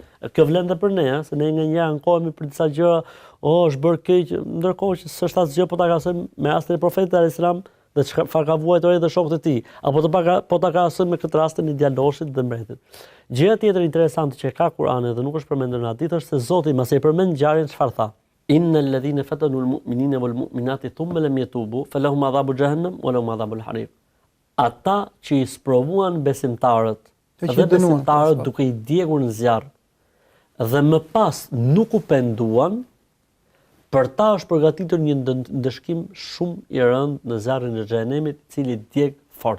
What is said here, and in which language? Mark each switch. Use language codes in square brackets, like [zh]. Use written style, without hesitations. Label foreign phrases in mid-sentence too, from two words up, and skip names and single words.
[sq] Kjo vlen edhe për ne, se ne nga një ankohemi për disa gjëra, është bërë keq, ndërkohë që s'është asgjë po ta krahasojmë me rastin e profetit [ar] عليه السلام [sq] dhe çfarë ka vuajtur ai dhe shokët e tij, apo po ta krahasojmë me këtë rastin e djaloshit dhe mbretit. Gjëja tjetër interesante që ka Kur'ani dhe nuk është përmendur në hadith është se Zoti masi e përmend ngjarjen çfarë tha? [ar] إن الذين فتنوا المؤمنين والمؤمنات ثم لم يتوبوا فلهم عذاب جهنم ولهم عذاب الحريق. [sq] Ata që i sprovuan besimtarët dhe besimtarët duke i djegur në zjarr dhe më pas nuk u penduan, për ta është përgatitur një ndëshkim shumë i rëndë në zjarrin e xhenemit, i cili djeg fort.